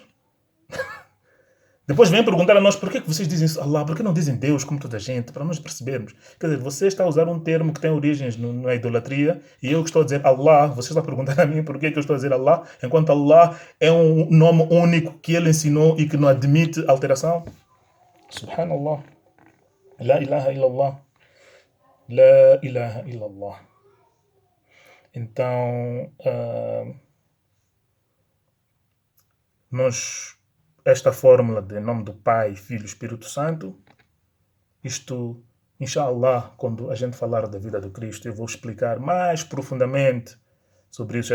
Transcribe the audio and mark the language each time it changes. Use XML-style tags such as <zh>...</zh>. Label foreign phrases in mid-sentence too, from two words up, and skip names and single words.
<pt>Depois vem perguntar a nós por que vocês dizem Allah, por que não dizem Deus como toda a gente, para nós percebermos. Quer dizer, você está a usar um termo que tem origens na idolatria e eu que estou a dizer Allah, você está a perguntar a mim por que eu estou a dizer Allah, enquanto Allah é um nome único que ele ensinou e que não admite alteração.</pt> <ar>سبحان الله. لا إله إلا الله. لا إله إلا الله.</ar> <pt>Então, esta fórmula de nome do Pai, Filho e Espírito Santo, isto, inshallah, quando a gente falar da vida do Cristo, eu vou explicar mais profundamente sobre isso.</pt>